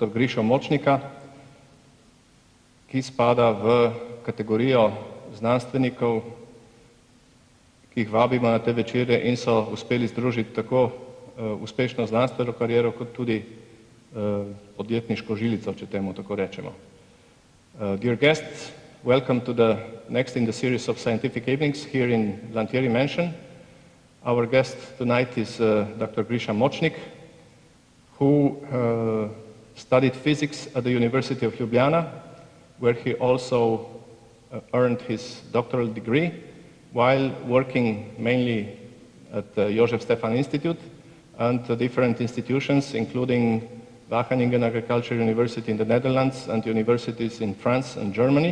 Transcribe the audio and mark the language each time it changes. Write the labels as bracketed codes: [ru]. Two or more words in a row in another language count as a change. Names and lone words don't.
[sl] Grišo Močnika, ki spada v kategorijo znanstvenikov, ki jih vabimo na te večere in so uspeli združiti tako uspešno znanstveno kariero, kot tudi podjetniško žilico, če temu tako rečemo. [en] Dear guests, welcome to the next in the series of scientific evenings here in Lantieri Mansion. Our guest tonight is Dr. Grisha Močnik, who studied physics at the University of Ljubljana, where he also earned his doctoral degree, while working mainly at the Jožef Stefan Institute and different institutions, including Wageningen Agricultural University in the Netherlands and universities in France and Germany.